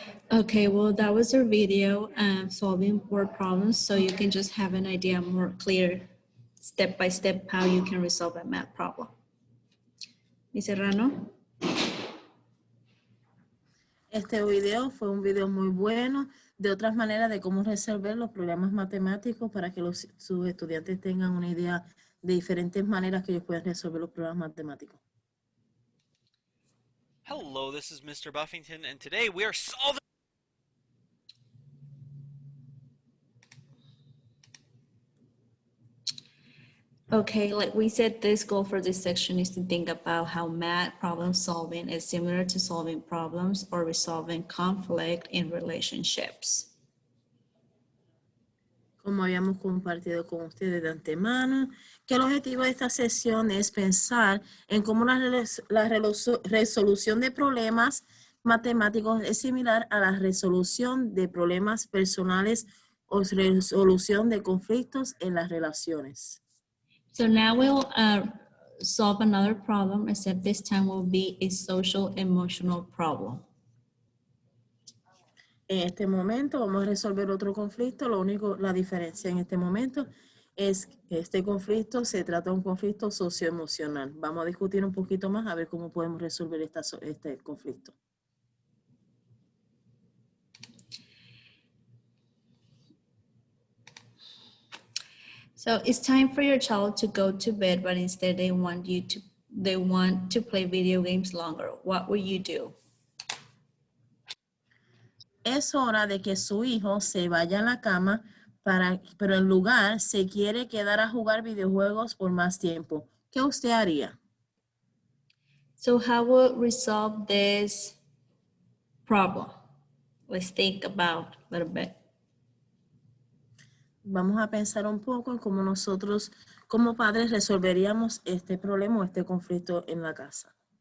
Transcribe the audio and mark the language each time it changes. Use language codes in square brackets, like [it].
[en] Okay, well, that was our video solving word problems, so you can just have an idea more clear, step by step, how you can resolve a math problem. Miss Serrano? [es] Este video fue un video muy bueno de otras maneras de cómo resolver los problemas matemáticos para que sus estudiantes tengan una idea de diferentes maneras que ellos pueden resolver los problemas matemáticos. [en] Hello, this is Mr. Buffington, and today we are solving... Okay, like we said, this goal for this section is to think about how math problem solving is similar to solving problems or resolving conflict in relationships. [es] Como habíamos compartido con ustedes de antemano, que el objetivo de esta sesión es pensar en cómo la resolución de problemas matemáticos es similar a la resolución de problemas personales o resolución de conflictos en las relaciones. [en] So now we'll solve another problem, except this time will be a social emotional problem. [es] En este momento vamos a resolver otro conflicto. La diferencia en este momento es que este conflicto se trata de un conflicto socioemocional. Vamos a discutir un poquito más a ver cómo podemos resolver este conflicto. [en] So it's time for your child to go to bed, but instead they want to play video games longer. What will you do? [es] Es hora de que su hijo se vaya a la cama, pero en lugar se quiere quedar a jugar videojuegos por más tiempo. ¿Qué usted haría? [en] So how will resolve this problem? Let's think about a little bit. [es] Vamos a pensar un poco en cómo nosotros como padres resolveríamos este problema o este conflicto en la casa.